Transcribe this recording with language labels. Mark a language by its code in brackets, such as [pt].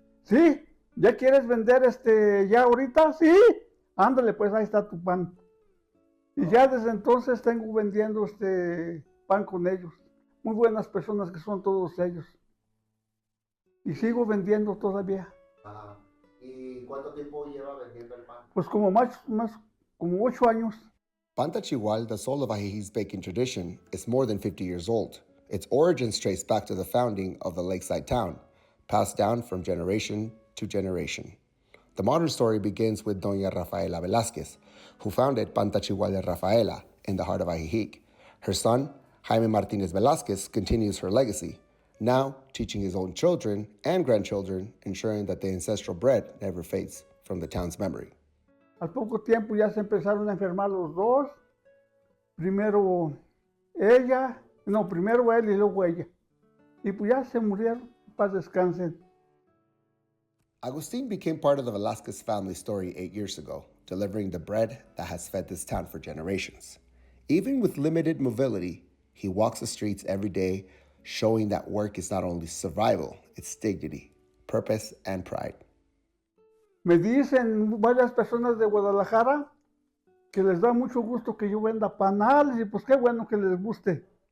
[es] Sí, ¿ya quieres vender ya ahorita? Sí, ándale, pues ahí está tu pan. Y ya desde entonces tengo vendiendo pan con ellos. Muy buenas personas que son todos ellos. Y sigo vendiendo todavía. Ajá. ¿Y cuánto tiempo lleva vendiendo el pan? Pues como como 8 años. [en] Pan Tachihual, the soul of Ajijic's baking tradition, is more than 50 years old. Its origins trace back to the founding of the lakeside town, passed down from generation to generation. The modern story begins with Doña Rafaela Velázquez, who founded Pan Tachihual de Rafaela in the heart of Ajijic. Her son, Jaime Martinez Velázquez, continues her legacy, now teaching his own children and grandchildren, ensuring that the ancestral bread never fades from the town's memory. [es] Al poco tiempo ya se empezaron a enfermar los dos. Primero él y luego ella. Y pues ya se murieron, paz descansen. [en] Agustin became part of the Velázquez family story 8 years ago, delivering the bread that has fed this town for generations. Even with limited mobility, he walks the streets every day, showing that work is not only survival, it's dignity, purpose, and pride. [es] Me dicen varias personas de Guadalajara que les da mucho gusto que yo venda panales y pues qué bueno que les guste.